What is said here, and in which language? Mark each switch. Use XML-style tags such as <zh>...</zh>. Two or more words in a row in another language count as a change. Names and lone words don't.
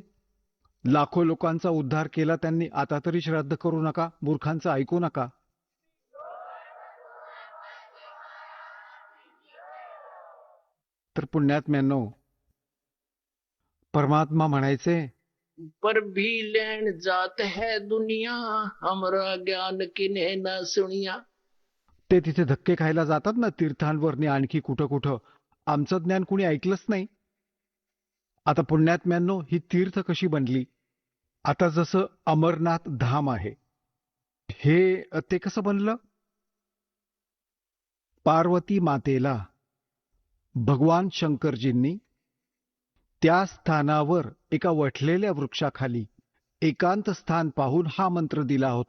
<mr>लाखो लोकांचा उद्धार केला त्यांनी. आता तरी श्राद्ध करू नका, मूर्खांचं ऐकू नका. तर पुण्यात्म्यांनो, परमात्मा म्हणायचे,</mr> <hi>पर भी लेन जात है दुनिया, हमरा ज्ञान किन्हे न सुनिया.</hi> <mr>ते तिथे धक्के खायला जातात ना तीर्थांवरनी, आणखी कुठं कुठं. आमचं ज्ञान कुणी ऐकलंच नाही. आता पुण्यात्म्यांनो, ही तीर्थ कशी बनली? आता जसं अमरनाथ धाम आहे, हे ते कसं बनलं? पार्वती मातेला भगवान शंकरजींनी त्या स्थानावर एका वठलेल्या वृक्षाखाली एकांत स्थान पाहून हा मंत्र दिला होता.</mr>